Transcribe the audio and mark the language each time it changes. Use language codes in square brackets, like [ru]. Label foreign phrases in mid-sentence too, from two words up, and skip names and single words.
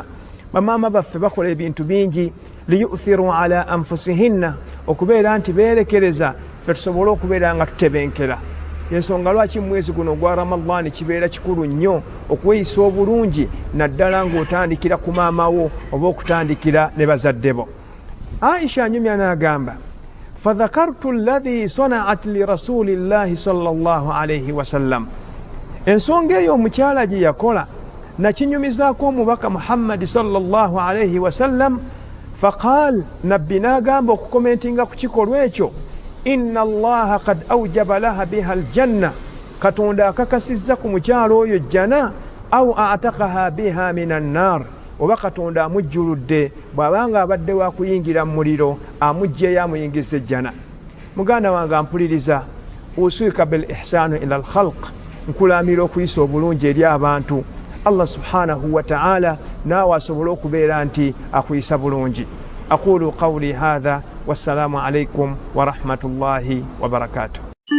[lg] Bamaama baffe bakola ebintu bingi, [ar] ليؤثر على أنفسهن, [lg] okubeera nti beerekereza ffe tusobole okubeera nga tutebenkera. Yensonga lwaki mwezi guno gwa Ramadani kibeera kikulu nnyo okweyisa obulungi, naddala ng'otandikira ku maama wo oba okutandikira ne bazadde bo. Aisha anyumya n'agamba, [ar] فذكرت الذي صنعت لرسول الله صلى الله عليه وسلم, [lg] ensonga eyo omukyala gye yakola nakinyumizaako omubaka Muhammad [ar] صلى الله عليه وسلم. فقال, [lg] nabbi n'agamba okukomentinga ku kikolwa ekyo, [ar] إن الله قد أوجب لها بها الجنة, [lg] Katonda akakasizza ku mukyalo oyo jjana, [ar] أو أعتقها بها من النار, [lg] oba Katonda amujjuludde bw'abanga abadde wa kuyingira mu muliro amugjeyo amuyingiza ejjana. Muganda wange ampuliriza, [ar] أوصيك بالإحسان إلى الخلق, [lg] nkulamira okuyisa obulungi eri abantu. Allah [ar] سبحانه وتعالى [lg] naawe asobole okubeera nti akuyisa bulungi. [ar] أقول قولي هذا والسلام عليكم ورحمة الله وبركاته.